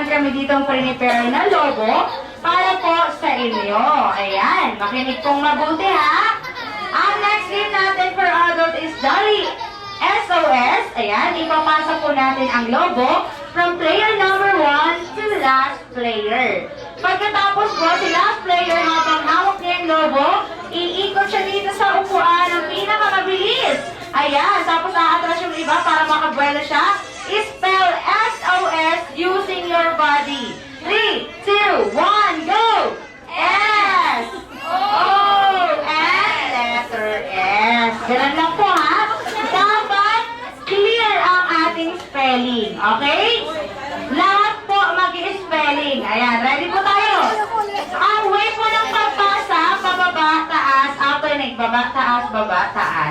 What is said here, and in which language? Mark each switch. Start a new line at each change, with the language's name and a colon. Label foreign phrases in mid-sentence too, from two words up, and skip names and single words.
Filipino: namin ditong prepare na logo para po sa inyo. Ayan, makinig pong mabuti ha.
English: Ang next game natin for adult is Jolly SOS.
Filipino: Ayan, ipapasa po natin ang logo
English: from player number 1 to last player.
Filipino: Pagkatapos po, si
English: last player
Filipino: habang hawak niya yung logo, iikot siya dito sa upuan ng pinakamabilis. Ayan, tapos aatras yung iba para makabuelo siya.
English: Spell SOS using your body. 3, 2, 1, go! S! O! And letter S.
Filipino: Ganun lang po ha. Dapat clear ang ating spelling. Okay? Lahat po mag-i-spelling. Ayan, ready po tayo. Ang way po ng pagpasa, pababa, taas, alternate, baba, taas.